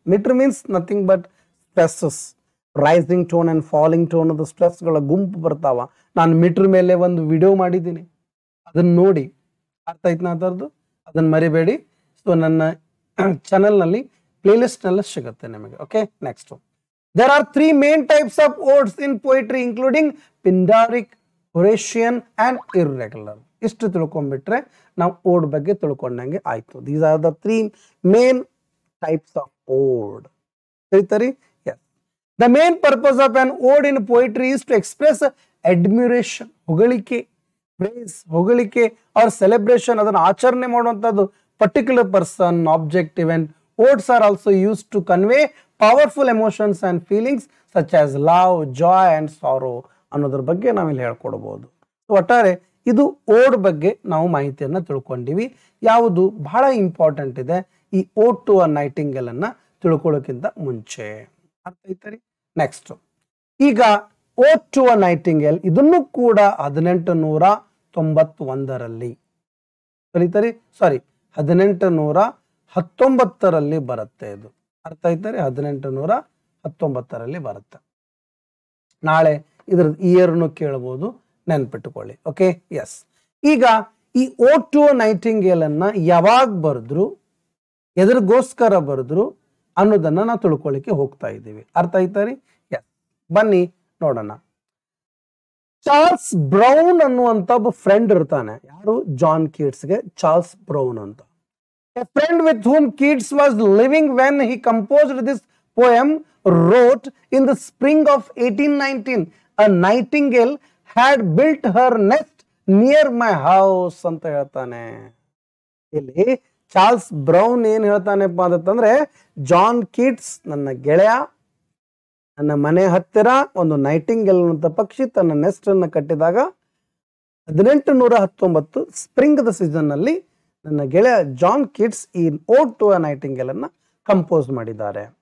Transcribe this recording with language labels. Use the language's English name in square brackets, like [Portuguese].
[English] metre means nothing but stresses, rising tone and falling tone [Kannada] ಅದು ಸ್ಟ್ರೆಸ್ಗಳ ಗುಂಪು ಬರ್ತಾವ. ನಾನು ಮೀಟರ್ ಮೇಲೆ ಒಂದು ವಿಡಿಯೋ ಮಾಡಿದ್ದೀನಿ, ಅದನ್ನ ನೋಡಿ. ಅರ್ಥ ಆಯ್ತು ಅದರದ್ದು, ಅದನ್ನ ಮರಿಬೇಡಿ. ಸೊ ನನ್ನ ಚಾನೆಲ್ ನಲ್ಲಿ ಪ್ಲೇ ಲಿಸ್ಟ್ ನಲ್ಲಿ ಸಿಗುತ್ತೆ ನಿಮಗೆ. [English] Okay, next. There are three main types of odes in poetry, including Pindaric, Horatian and irregular. [Kannada] ಇಷ್ಟು ತಿಳ್ಕೊಂಡ್ಬಿಟ್ರೆ ನಾವು ಓಡ್ ಬಗ್ಗೆ ತಿಳ್ಕೊಂಡಂಗೆ ಆಯ್ತು. [English] These are the three main types of ode. [Kannada] ಸರಿತರಿ? [English] Yes. The main purpose of an ode in poetry is to express admiration, [Kannada] ಹೊಗಳಿಕೆ, [English] praise, ಹೊಗಳಿಕೆ or celebration, [Kannada] ಅದನ್ನು ಆಚರಣೆ ಮಾಡುವಂಥದ್ದು [English] particular person, object, event. Odes are also used to convey powerful emotions and feelings such as love, joy and sorrow [Kannada] ಅನ್ನೋದ್ರ ಬಗ್ಗೆ ನಾವಿಲ್ಲಿ ಹೇಳ್ಕೊಡ್ಬೋದು. ಒಟ್ಟಾರೆ ಇದು ಓಡ್ ಬಗ್ಗೆ ನಾವು ಮಾಹಿತಿಯನ್ನು ತಿಳ್ಕೊಂಡಿವಿ. ಯಾವುದು ಬಹಳ ಇಂಪಾರ್ಟೆಂಟ್ ಇದೆ ಈ ಓಡ್ ಟು ಅ ನೈಟಿಂಗೇಲ್ ಅನ್ನ ತಿಳ್ಕೊಳ್ಳೋಕ್ಕಿಂತ ಮುಂಚೆ. ಅರ್ಥ ಐತರಿ? ನೆಕ್ಸ್ಟ್, ಈಗ ಓಡ್ ಟು ಅ ನೈಟಿಂಗೇಲ್ ಇದನ್ನು ಕೂಡ 1891ರಲ್ಲಿ ಕಲಿತರಿ, ಸಾರಿ 1819ರಲ್ಲಿ ಬರುತ್ತೆ. ಇದು ಅರ್ಥ ಐತರಿ? 1819ರಲ್ಲಿ ಬರುತ್ತೆ. ನಾಳೆ ಇದ್ರ ಇಯರ್ನು ಕೇಳಬಹುದು, ನೆನ್ಪಿಟ್ಟುಕೊಳ್ಳಿ. Okay, S. ಈಗ ಈ ಓಡ್ ಟು ಅ ನೈಟಿಂಗೇಲ್ ಅನ್ನ ಯಾವಾಗ ಬರೆದ್ರು, ಎದರಿಗೋಸ್ಕರ ಬರೆದ್ರು ಅನ್ನೋದನ್ನ ನಾವು ತಿಳ್ಕೊಳ್ಳಿಕ್ಕೆ ಹೋಗ್ತಾ ಇದ್ದೀವಿ. ಅರ್ಥ ಐತರಿ? ಎಸ್, ಬನ್ನಿ ನೋಡೋಣ. ಚಾರ್ಲ್ಸ್ ಬ್ರೌನ್ ಅನ್ನುವಂತ ಒಬ್ಬ ಫ್ರೆಂಡ್ ಇರ್ತಾನೆ. ಯಾರು? ಜಾನ್ ಕೀಟ್ಸ್ಗೆ ಚಾರ್ಲ್ಸ್ ಬ್ರೌನ್ ಅಂತ. [English] A friend with whom Keats was living when he composed this poem wrote in the spring of 1819, a nightingale had built her nest near my house [Kannada] ಅಂತ ಹೇಳ್ತಾನೆ. ಇಲ್ಲಿ Charles brown ಏನ್ ಹೇಳ್ತಾನೆಪ್ಪ ಅಂತಂದ್ರೆ, John Keats ನನ್ನ ಗೆಳೆಯ, ನನ್ನ ಮನೆ ಹತ್ತಿರ ಒಂದು ನೈಟಿಂಗೇಲ್ ಅಂತ ಪಕ್ಷಿ ತನ್ನ ನೆಸ್ಟ್ ಅನ್ನು ಕಟ್ಟಿದಾಗ 1819 ಸ್ಪ್ರಿಂಗ್ ದ ಸೀಸನ್ ನಲ್ಲಿ ನನ್ನ ಗೆಳೆಯ ಜಾನ್ ಕೀಟ್ಸ್ ಈ ಓಡ್ ಟು ಅ ನೈಟಿಂಗೇಲ್ ಅನ್ನ ಕಂಪೋಸ್ ಮಾಡಿದ್ದಾರೆ.